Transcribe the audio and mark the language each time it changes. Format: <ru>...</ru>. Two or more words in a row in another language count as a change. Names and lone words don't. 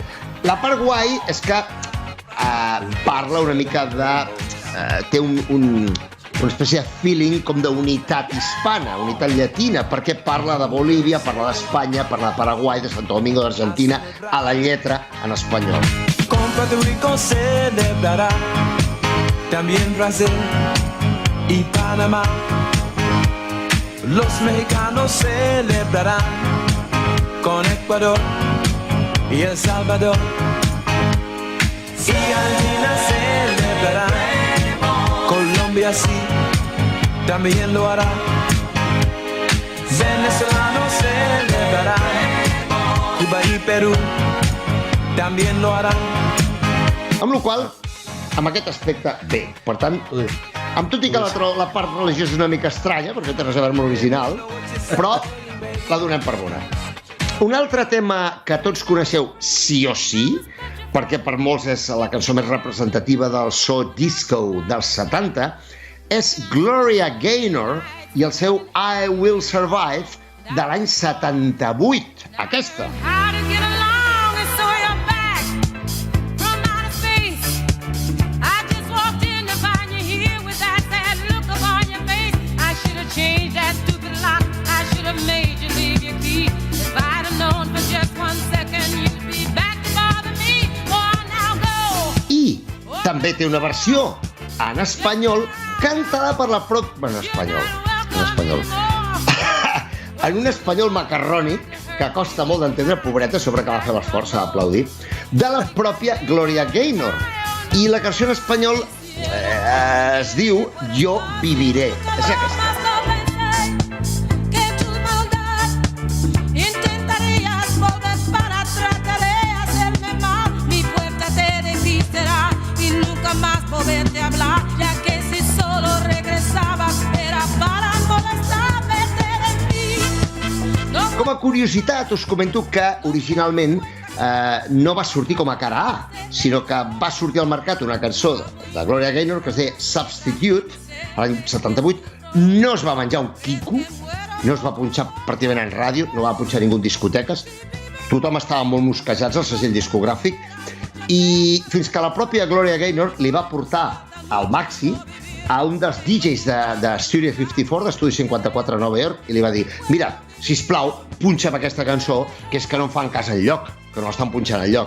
<ca>La part guai és que parla una mica de... té una espècie de feeling com d'unitat hispana, unitat llatina, perquè parla de Bolívia, parla d'Espanya, parla de Paraguai, de Santo Domingo, d'Argentina, a la lletra en espanyol.</ca> <es>Con Puerto Rico celebrará, también Brasil y Panamá. Los mexicanos celebrarán con Ecuador y El Salvador. Y Argentina celebrará, Colombia sí, también lo hará. venezolano celebrará. Cuba y Perú también lo harán.</es> <ca>Amb la qual cosa, amb aquest aspecte, bé. Per tant, amb tot i que la part religiosa és una mica estranya, perquè té res a veure amb l'original, però la donem per bona. Un altre tema que tots coneixeu sí o sí, perquè per molts és la cançó més representativa del so disco dels 70, és Gloria Gaynor i el seu I Will Survive de l'any 78. Aquesta.</ca> <en>How to get along and so you're back from outer space. I just walked in to find you here with that sad look upon your face. I should have changed that stupid lock. I should have made you leave your key. If I'd have known for just 1 second you'd be back to bother me. Oh, now go.</en> <ca>I també té una versió en espanyol cantada per la pròpia... Bueno, en espanyol. En un espanyol macarrònic, que costa molt d'entendre, pobreta, sobre que va fer l'esforç a aplaudir, de la pròpia Gloria Gaynor. I la cançó en espanyol es diu Jo viviré. És aquesta.</ca> <es>Que tu maldad intentarías volver para tratar de hacerme mal. Mi puerta te desistirá y nunca más volverte a hablar, ya que si solo regresabas era para molestarme de mí.</es> <ca>Com a curiositat, us comento que originalment no va sortir com a cara A, sinó que va sortir al mercat una cançó de Gloria Gaynor que es deia Substitute, l'any 78. No es va menjar un quico, no es va punxar pràcticament en ràdio, no va punxar ningú en discoteques, tothom estava molt mosquejats al segell discogràfic, i fins que la pròpia Gloria Gaynor li va portar al Maxi a un dels DJs de Studio 54, d'Estudi 54 a Nova York, i li va dir: mira, sisplau, punxa'm aquesta cançó, que és que no em fan cas enlloc, que no l'estan punxant enlloc.</ca>